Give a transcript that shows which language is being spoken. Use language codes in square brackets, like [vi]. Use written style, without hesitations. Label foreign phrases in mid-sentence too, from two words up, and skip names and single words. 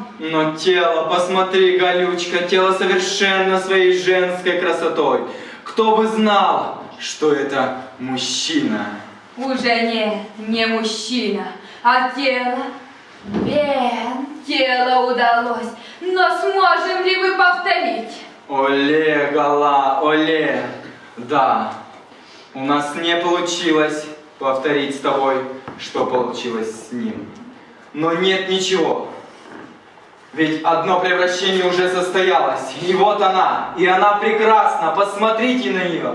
[ru] Но тело, посмотри, Галючка, тело совершенно своей женской красотой. Кто бы знал, что это мужчина. Уже не мужчина, а тело. Тело удалось. Но сможем ли мы повторить? Оле, Гала, оле. Да, у нас не получилось повторить с тобой, что получилось с ним. Но нет ничего. Ведь одно превращение уже состоялось. И вот она. И она прекрасна. Посмотрите на нее.